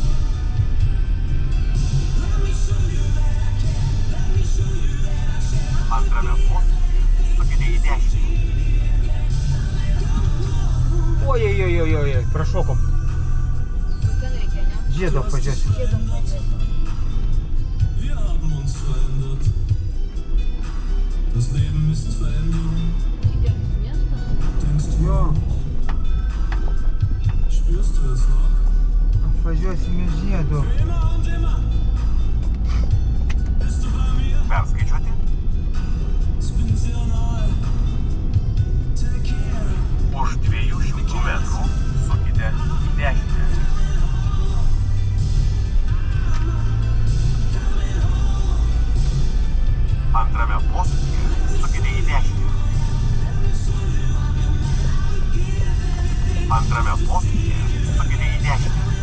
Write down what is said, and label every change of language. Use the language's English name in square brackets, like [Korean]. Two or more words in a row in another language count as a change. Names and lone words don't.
[Lithuanian] Antrame posūkyje sukite į dešinę. Ой-ой-ой-ой-ой, prašokom. Ten reikia, ne? Žiedo pažiūrėsim. Žiedo pažiūrėsim. [German] Wir haben uns verändert. Das Leben ist Veränderung. [Lithuanian] Didelis miestas. [German] Denkst du, Jo, spürst du es noch? [Lithuanian] važiuosim iš žiedo. [German] Immer und immer. Bist du bei mir? [Lithuanian] Perskaičiuoti. [German] Ich bin sehr nahe. [English] Take care. [Lithuanian] Už 200 metrų sukite į dešinę. Antrame posūkyje sukite į dešinę. Antrame posūkyje sukite į dešinę.